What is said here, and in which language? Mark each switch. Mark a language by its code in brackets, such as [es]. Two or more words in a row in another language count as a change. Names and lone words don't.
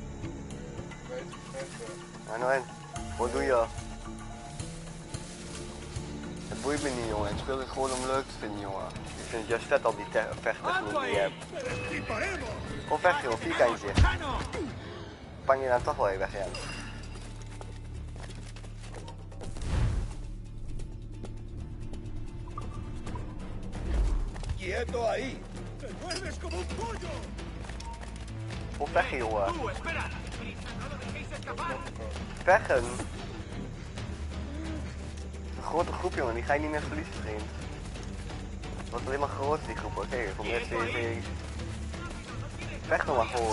[nl] Ja, nou en, wat doe je? Het boeit me niet, jongen. Ik speel het gewoon om leuk te vinden, jongen. Ik vind het juist vet al die vechttechniek die je hebt. Gewoon vechten, joh. Vierkantje. Pan je dan toch wel even weg, ja. [es] ¡Quieto ahí! ¡Te mueves como un pollo! [nl] Hoe vechten, jongen? Vechten? Een grote groep, jongen. Die ga je niet meer verliezen, vriend. Het wordt alleen maar groter, die groep. Oké, kom net weer. Vecht nog maar gewoon.